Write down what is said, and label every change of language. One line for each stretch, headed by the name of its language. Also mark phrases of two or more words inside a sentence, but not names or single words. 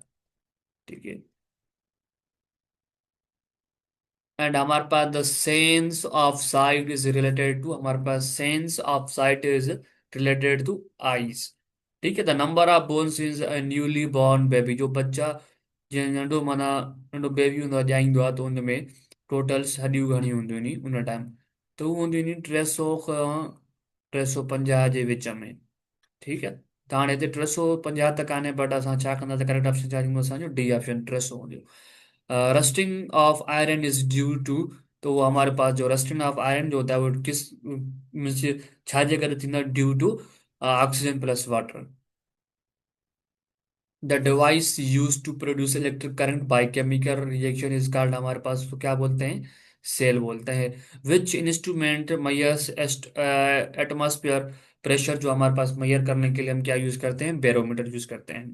Urdu: ٹھیک ہے.
English: एंड हमारे पास the sense of sight is related to,
Urdu: ہمارے پاس
English: sense of sight is related to eyes.
Urdu: ٹھیک ہے.
English: the number of bones is newly born baby,
Sindhi: जो बच्चा जीअं नंढो माना नंढो बेबी हूंदो आहे ॼाईंदो आहे, त हुन में टोटल हॾियूं घणी हूंदियूं आहिनि उन टाइम, त हू हूंदियूं आहिनि 300 खां 350 जे विच में। ठीकु आहे। त हाणे हिते 350 त कान्हे, बट असां छा कंदासीं,
English: correct option
Sindhi: छा थींदो असांजो,
English: D option
Sindhi: 300 हूंदो।
English: rusting of iron is due to,
Urdu: تو وہ ہمارے پاس جو
English: rusting of iron
Urdu: جو ہوتا ہے وہ کس مینز
Sindhi: छाजे करे थींदो
Urdu: है,
English: due to oxygen plus water. the device use to produce electric current by chemical reaction is called,
Urdu: ہمارے پاس تو کیا بولتے ہیں، سیل بولتے ہیں.
English: which instrument measures atmosphere pressure,
Urdu: جو ہمارے پاس میئر کرنے کے لیے ہم کیا یوز کرتے ہیں، بیرومیٹر یوز کرتے ہیں.